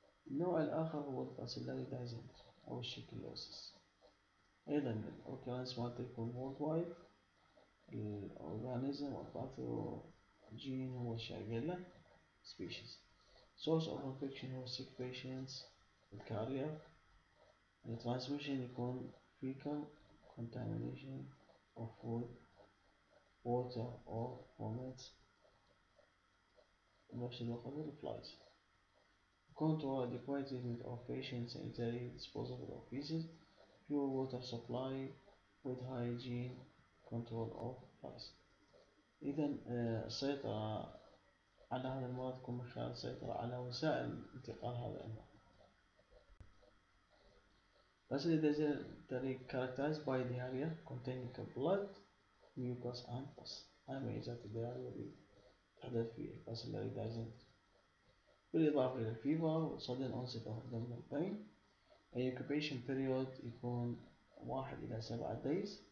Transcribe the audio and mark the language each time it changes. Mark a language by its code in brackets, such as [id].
[ar] النوع الآخر هو الباسيلاري دايزنتري أو الشيكلوسيس. أيضا الأورجانيزم مالته يكون وورلد وايد. الأورجانيزم الباثوجين هو شايجيلا species. [en] source of infection هو sick patients الكارير. الترانسميشن يكون fecal contamination of food, water or vomit. [ar] بنفس الوقت الفلايز. [en] control adequate treatment of patients sanitary disposable of feces, pure water supply, food hygiene, control of flies. [ar] إذا السيطرة على هذا المرض تكون من خلال السيطرة على وسائل انتقال هذا المرض. [en] Basically, they are characterized by diarrhea containing blood, mucus and pus. [ar] هاي ميزات الديارية اللي تحدث في الباسيلاري دايزنتري. بالإضافة إلى [en] الفيفر sudden onset of abdominal pain. incubation period يكون 1 إلى 7 days.